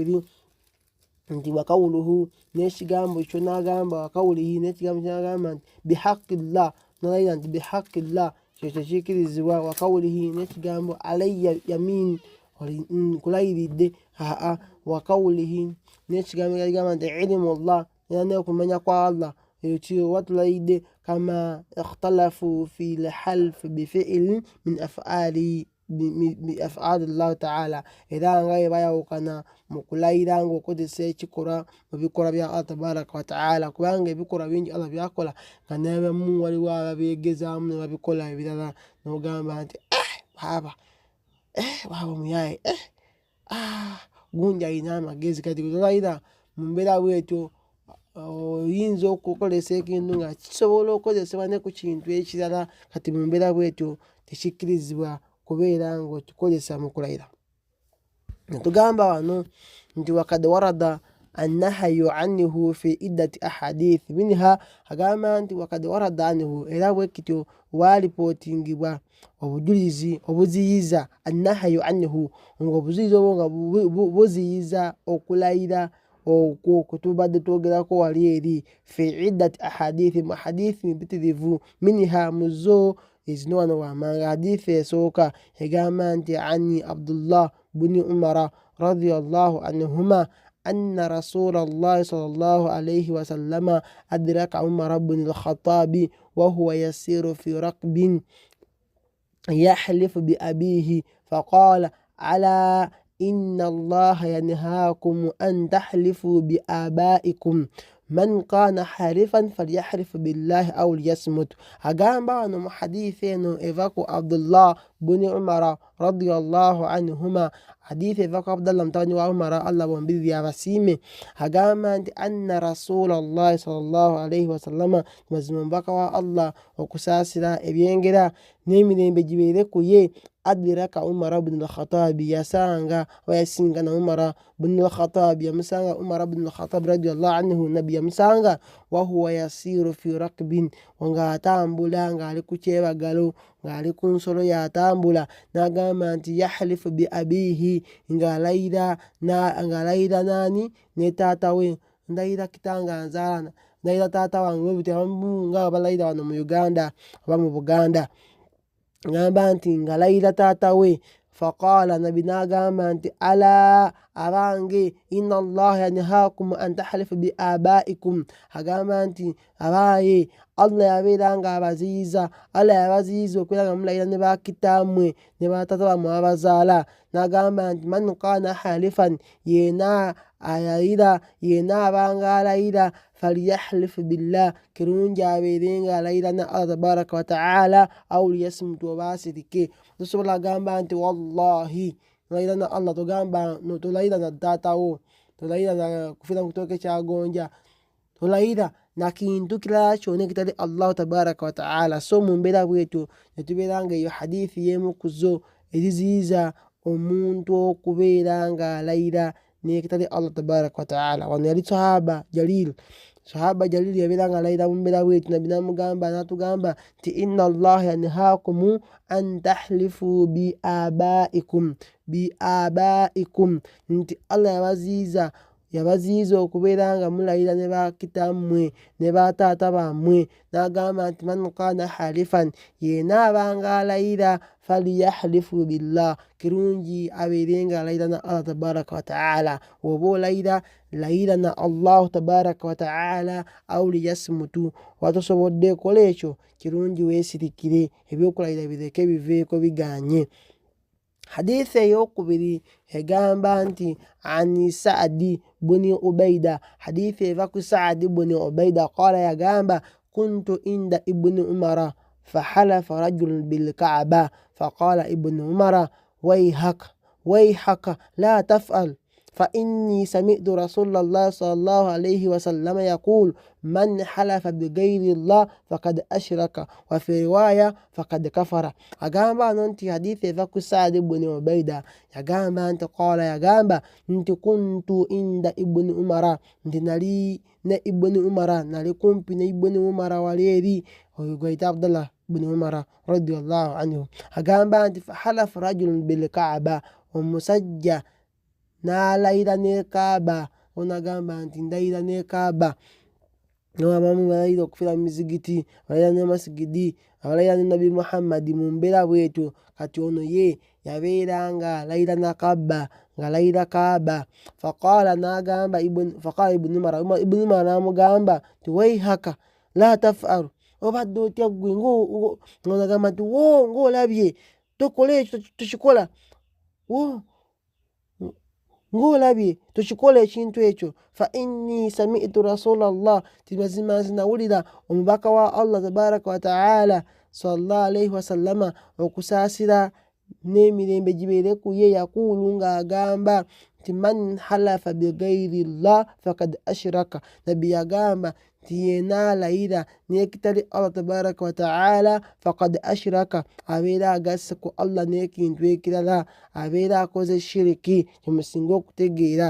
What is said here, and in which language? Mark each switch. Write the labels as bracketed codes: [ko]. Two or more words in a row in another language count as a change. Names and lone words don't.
[lg] N'agamba ekyokubiri nti wakawuluhu n'ekigambo ekyo n'agamba wakawulihi n'ekigambo ky'agamba nti bihaqillah n'alayira nti bihaqillah kyo tekiikirizibwa wakawulihi n'ekigambo alayya yamin kulayiridde wakawulihi n'ekigambo kyagamba nti ilmullah era n'okumanya kwa Allah ekyo watulayidde [ar] كما اختلف في الحلف بفعل من أفعال الله تعالى [lg] era nga bayawukana mu kulayira ng'okozesa ekikolwa mu bikolwa bya [ar] الله تبارك وتعالى [lg] kubanga ebikolwa bingi Allah byakola nga n'abamu waliwo ababyegezaamu ne babikola ebirala n'ogamba nti baba omuyaye gundi alina amagezi kati kutolayira mu mbeera bwetyo oyinza okukolesa ekintu nga kisobola okukozesebwa ne ku kintu ekirala kati mu mbeera bwetyo tekikkirizibwa kubeera ng'okikozesa mu kulayira. Netugamba wano nti [ar] وقد ورد النهي عنه في عدة أحاديث منها [lg] agamba nti [ar] وقد ورد عنه [lg] era bwe kityo walipootingibwa obujulizi obuziyiza [ar] النهي عنه [lg] ng'obuziyiza obwo nga buziyiza okulayira okwo kutubadde twogerako wali eri [ar] في عدة أحاديث [lg] mu hadithi mpitirivu minha muzo ezino wano wamanga hadithi esooka egamba nti [ar] عن عبد الله بن عمر رضي الله عنهما أن رسول الله صلى الله عليه وسلم أدرك عمر بن الخطاب وهو يسير في ركب يحلف بأبيه فقال ألا إن الله ينهاكم أن تحلفوا بآبائكم من كان حالفا فليحلف بالله أو ليصمت. [lg] agamba wano mu hadithi eno eva ku [ar] عبد الله بن عمر رضي الله عنهما [lg] hadithi eva ku Abdullah mutawani wa Umara Allah bombiri abasiime agamba nti [ar] أن رسول الله صلى الله عليه وسلم [lg] mazima omubaka wa Allah okusaasira ebyengera n'emirembe gibeere ku ye [ar] أدرك عمر بن الخطاب [lg] yasanga wayasinga na Umar ibn al-Khattab yamusanga Umar ibn al-Khattab [ar] رضي الله عنه [lg] nabi yamusanga [ar] وهو يسير في ركب [lg] nga atambula nga ali ku kyebagalo nga ali ku nsolo yatambula n'agamba nti [ar] يحلف بأبيه [lg] nga alayira nani ne taata we ndayira kitanga nzaala ndayira taata wange bwe nga balayira wano mu Uganda oba mu Buganda ngamba nti ngalayira taata we [ar] فقال نبي [lg] n'agamba nti ala abange [ar] إن الله ينهاكم أن تحلفوا بآبائكم [lg] agamba nti abaye Allah yabeera nga abaziyiza Allah yabaziyiza okubeera nga mulayira ne bakitaamwe ne bataata bammwe abazaala n'agamba nti [ar] من كان حالفا [lg] yena ayayira yena abanga alayira [ar] فليحلف بالله [lg] kirungi abeere nga alayira na [ar] الله تبارك وتعالى أو ليصمت [lg] oba asirike tosobola gamba nti wallahi tolayira na Allah togamba tolayira na taatawo tolayira na kufira mu kitooke kyagonja tolayira na kintu kirala kyonna ekitali [ar] الله تبارك وتعالى. [lg] So mu mbeera bwetyo netubeera nga eyo hadithi y'emu ku zo eziziyiza omuntu okubeera nga alayira n'ekitali [ar] الله تبارك وتعالى. [lg] Wano yali [ar] صحابي جليل [lg] yabeera nga alayira mu mbeera bwetyo nabbi n'amugamba n'atugamba nti [ar] إن الله ينهاكم أن تحلفوا بآبائكم [lg] nti Allah yabaziyiza okubeera nga mulayira ne bakitammwe ne bataata bammwe n'agamba nti [ar] من كان حالفا [lg] yena abanga alayira [ar] فليحلف بالله [lg] kirungi abeere nga alayira na [ar] الله تبارك وتعالى. [lg] Oba olayira layira na [ar] الله تبارك وتعالى أو ليصمت [lg] watosobodde kola ekyo kirungi weesirikire ebyokulayira bireke biveeko biganye. Hadithi ey'okubiri egamba nti [ar] عن سعد بن عبيدة [lg] hadithi eva ku Saadi buni Ubaida [ar] qala yagamba كنت عند ابن عمر فحلف رجل بالكعبة فقال ابن عمر ويحك لا تفعل فإني سمعت رسول الله صلى الله عليه وسلم يقول من حلف بغير الله فقد أشرك وفي رواية فقد كفر. [lg] agamba nti hadithi eva ku Saad ibn Ubaida yagamba nti qala yagamba nti [ar] كنت عند ابن عمر [lg] nti nali ne ibni Umara nali kumpi ne ibni Umara wali eri oyo gwayita Abdullah ibn Umara [ar] رضي الله عنه [lg] agamba nti [ar] فحلف رجل بالكعبة [lg] omusajja n'alayira ne Kaaba ono agamba nti ndayira ne Kaaba. Abamu balayira okufira mu mizigiti, balayira ne masigidi, abalayira ne Nabi Muhammad mu mbeera bwetyo. Kati ono ye yabeera nga alayira na Kaaba, ng'alayira Kaaba. [ar] فقال ابن عمر [lg] n'amugamba nti [ar] ويحك لا تفعل, [lg] obadde otya ggwe ng'agamba nti ng'olabye tokola ekyo tukikola, ng'olabye tukikola ekintu ekyo. [ar] فإني سمعت رسول الله, [lg] tibazima zinawulira omubaka wa [ar] الله تبارك وتعالى صلى الله عليه وسلم [lg] okusaasira n'emirembe gibeere ku ye, yaqulu ng'agamba nti [ar] من حلف بغير الله فقد أشرك. [lg] Nabbi yagamba nti yeena alayira n'ekitali [ar] الله تبارك وتعالى فقد أشرك, [lg] abeera agasse ku Allah n'ekintu ekirala, abeera akoze shiriki, kyemusinga okutegeera.